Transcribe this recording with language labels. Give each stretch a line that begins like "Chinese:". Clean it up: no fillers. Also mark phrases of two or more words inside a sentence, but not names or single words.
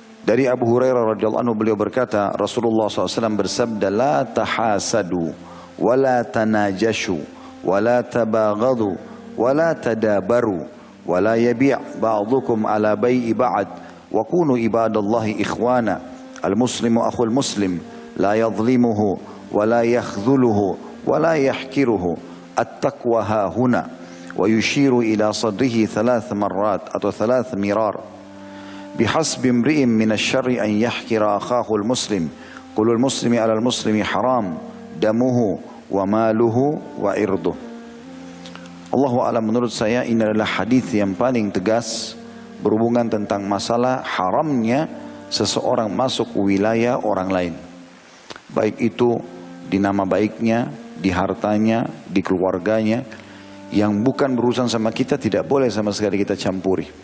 Indonesian: Dari Abu Hurairah
Arabic: رضي الله عنه
Indonesian: beliau berkata, Rasulullah SAW bersabda,
Arabic: لا تحاسدوا ولا تناجشوا ولا تباغضوا ولا تدابروا ولا يبع بعضكم على بيع بعض وكونوا عباد الله إخوانا المسلم أخو المسلم لا يظلمه ولا يخذله ولا يحقره, التقوى هاهنا ويشير إلى صدره 3 مرات atau 3 mirar. بحسب امرئ من الشر أن يحكر أخاه المسلم كل المسلم على المسلم حرام دمه وماله وعرضه. الله أعلم,
Indonesian: menurut saya ini adalah hadis yang paling tegas berhubungan tentang masalah haramnya seseorang masuk wilayah orang lain, baik itu di nama baiknya, di hartanya, di keluarganya, yang bukan berurusan sama kita tidak boleh sama sekali kita campuri.